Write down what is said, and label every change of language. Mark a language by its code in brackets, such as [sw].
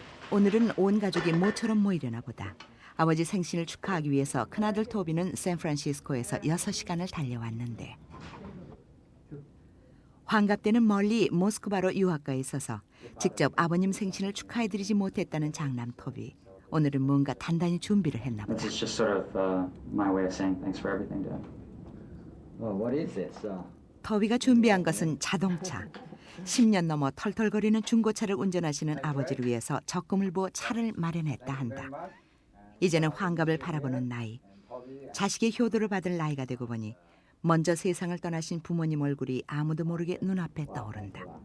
[ko] 오늘은 온 가족이 모처럼 모이려나 보다. 아버지 생신을 축하하기 위해서 큰아들 토비는 샌프란시스코에서 6시간을 달려왔는데 환갑 때는 멀리 모스크바로 유학가 있어서 직접 아버님 생신을 축하해드리지 못했다는 장남 토비. 오늘은 뭔가 단단히 준비를 했나 보다. [en] It's just sort of my way of saying thanks for everything, Dad. Well, what is this? [ko] 터비가 준비한 것은 자동차. 10년 넘어 털털거리는 중고차를 운전하시는 아버지를 위해서 적금을 부어 차를 마련했다 한다. 이제는 환갑을 바라보는 나이. 자식의 효도를 받을 나이가 되고 보니 먼저 세상을 떠나신 부모님 얼굴이 아무도 모르게 눈앞에 떠오른다.